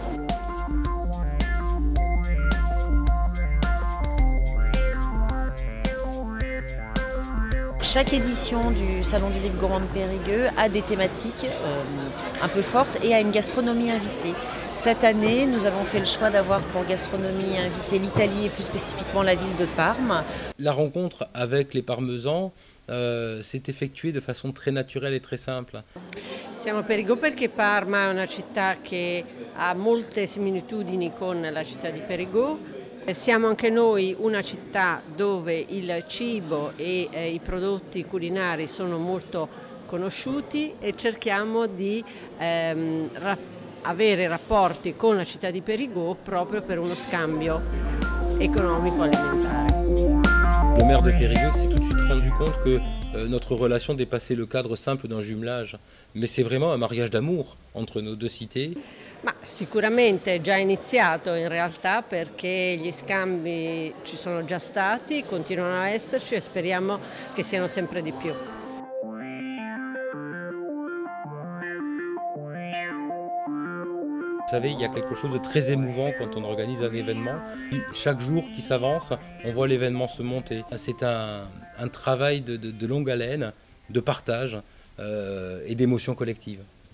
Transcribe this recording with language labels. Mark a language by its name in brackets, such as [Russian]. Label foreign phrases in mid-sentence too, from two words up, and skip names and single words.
[French] Chaque édition du Salon du Livre Gourmand de Périgueux a des thématiques un peu fortes et a une gastronomie invitée. Cette année, nous avons fait le choix d'avoir pour gastronomie invitée l'Italie et plus spécifiquement la ville de Parme. La rencontre avec les parmesans s'est effettuée de façon très naturelle et très simple. [Italian] Siamo a Périgueux perché Parma è una città che ha molte similitudini con la città di Périgueux. Siamo anche noi una città dove il cibo e i prodotti culinari sono molto conosciuti, e cerchiamo di avere rapporti con la città di Périgueux proprio per uno scambio économico-alimentare. [French] Le maire de Périgueux s'est tout de suite rendu compte que notre relation dépassait le cadre simple d'un jumelage, mais c'est vraiment un mariage d'amour entre nos 2 cités. [Italian] Ma sicuramente è già iniziato in realtà, perché gli scambi ci sono già stati, continuano a esserci e speriamo che siano sempre di più. [French] Vous savez, il y a quelque chose de très émouvant quand on organise un événement. Chaque jour qui s'avance, on voit l'événement se monter. C'est un travail de longue haleine, de partage et d'émotion collective.